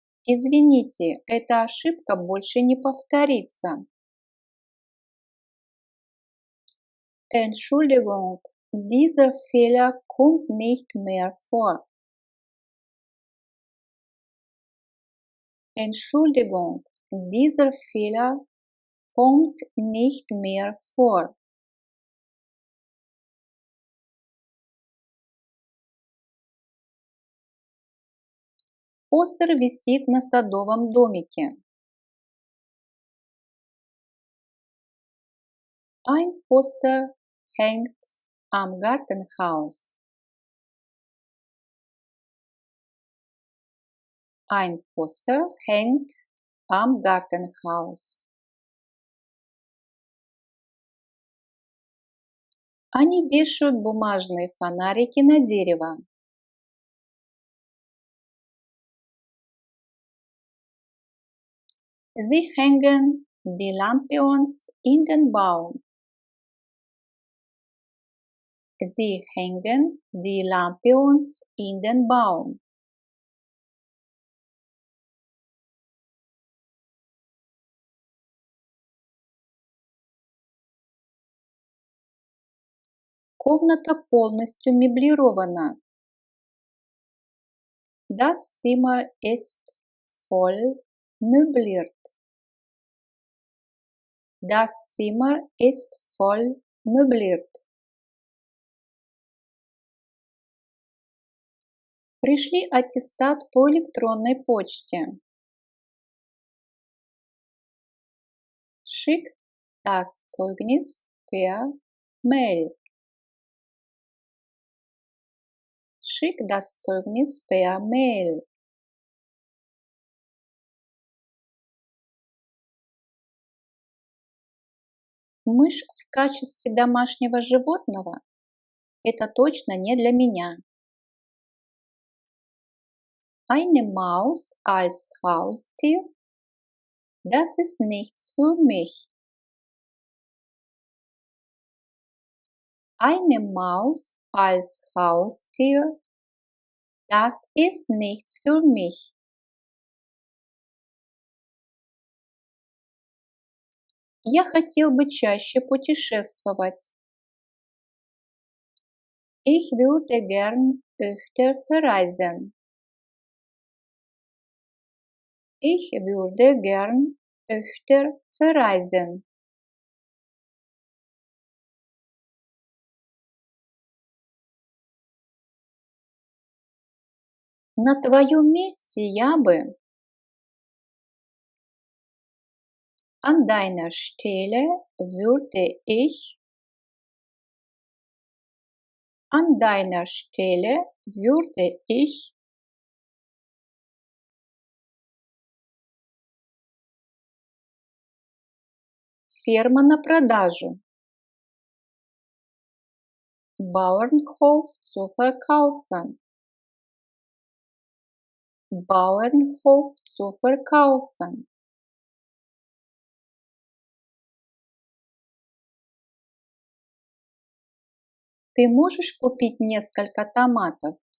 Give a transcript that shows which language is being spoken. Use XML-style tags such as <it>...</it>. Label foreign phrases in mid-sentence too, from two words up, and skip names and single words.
<ru>Извините, эта ошибка больше не повторится.</ru> <de>Entschuldigung, dieser Fehler kommt nicht mehr vor. Entschuldigung, dieser Fehler kommt nicht mehr vor.</de> <ru>Постер висит на садовом домике.</ru> <de>Ein Poster hängt am Gartenhaus. Ein Poster hängt am Gartenhaus.</de> <ru>Они вешают бумажные фонарики на дерево.</ru> <de>Sie hängen die Lampions in den Baum. Sie hängen die Lampions in den Baum.</de> <ru>Комната полностью меблирована.</ru> <de>Das Zimmer ist voll möbliert. Das Zimmer ist voll möbliert.</de> <ru>Пришли аттестат по электронной почте.</ru> <de>Schick das Zeugnis per Mail. Schick das Zeugnis per Mail.</de> <ru>Мышь в качестве домашнего животного – это точно не для меня.</ru> <de>Eine Maus als Haustier, das ist nichts für mich. Eine Maus als Haustier, das ist nichts für mich.</de> <ru>Я хотел бы чаще путешествовать.</ru> <de>Ich würde gern öfter verreisen. Ich würde gern öfter verreisen.</de> <ru>На твоем месте я бы</ru> <de>an deiner Stelle würde ich an deiner Stelle würde ich</de> <ru>ферма на продажу.</ru> <de>Bauernhof zu verkaufen. Bauernhof zu verkaufen.</de> <ru>Ты можешь купить несколько томатов?</ru>